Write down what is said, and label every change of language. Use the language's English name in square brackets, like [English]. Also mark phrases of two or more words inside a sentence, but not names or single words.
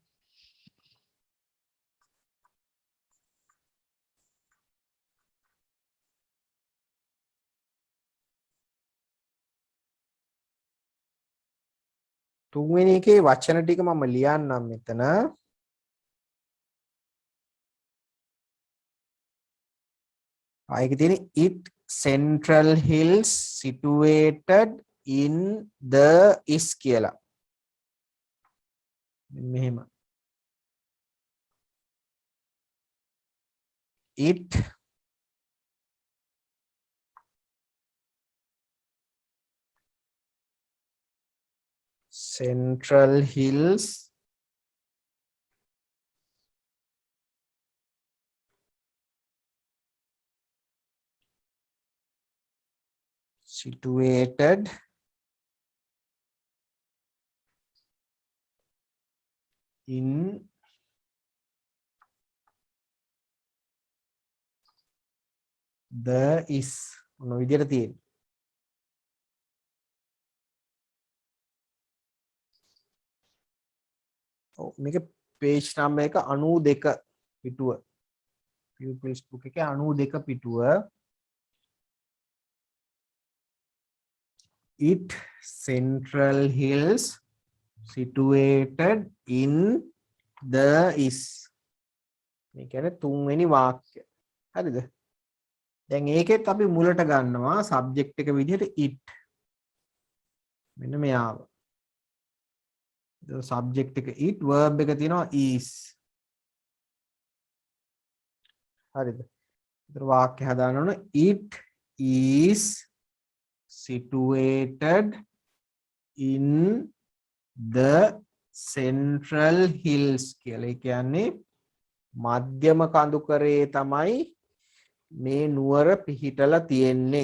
[Sinhala] තුන්වෙනි එකේ වචන ටික මම ලියන්නම් මෙතන. ආයෙක තියෙන [English] it central hills situated in the is කියලා. [Sinhala] මෙහෙම. [English] it central hills situated in the is [Sinhala] මොන විදියට තියෙන්නේ. ඔව් මේක [English] page number [Sinhala] එක 92 පිටුව. [English] pupils book [Sinhala] එකේ 92 පිටුව. [English] it central hills situated in the is [Sinhala] මේ කියන්නේ තුන්වෙනි වාක්‍ය. හරිද? දැන් ඒකෙත් අපි මුලට ගන්නවා සබ්ජෙක්ට් එක විදිහට it. මෙන්න මෙයාව. ඒක සබ්ජෙක්ට් එක it, verb එක තියෙනවා is. හරිද? ඒතර වාක්‍ය හදාන්න ඕන [English] it is situated in the central hills කියලා. [Sinhala] ඒ කියන්නේ මධ්‍යම කඳුකරේ තමයි මේ නුවර පිහිටලා තියෙන්නේ.